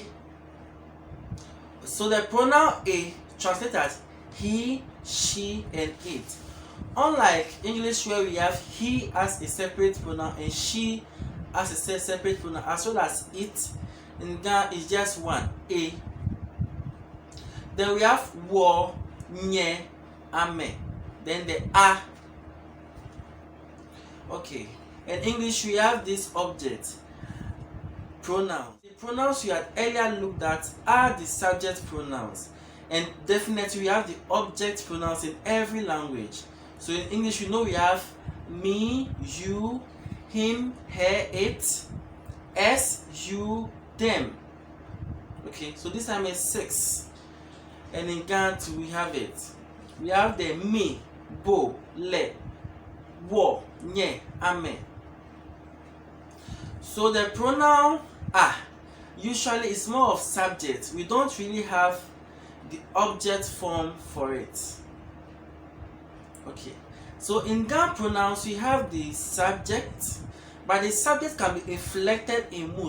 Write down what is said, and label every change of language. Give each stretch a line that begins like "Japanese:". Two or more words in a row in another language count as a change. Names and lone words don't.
English: So the pronoun A translates as he, she, and it. Unlike English, where we have he as a separate pronoun and she as a separate pronoun, as well as it, in Ga is just one, A. Then we have
Ga: wo, nye, ame.
English: Then the a. Okay. In English, we have this object pronoun. The pronouns you had earlier looked at are the subject pronouns, And definitely we have the object pronouns in every language. So in English, we know we have me, you, him, her, it, s, you, them. Okay, so this time is 6. And in Ghana too, we have it. We have the me,
Ga: bo, le, wo, nye, ame.
English: So the pronoun usually is more of subject. We don't really have the object form for it. Okay, so in Ga pronouns we have the subject, but the subject can be inflected in mood.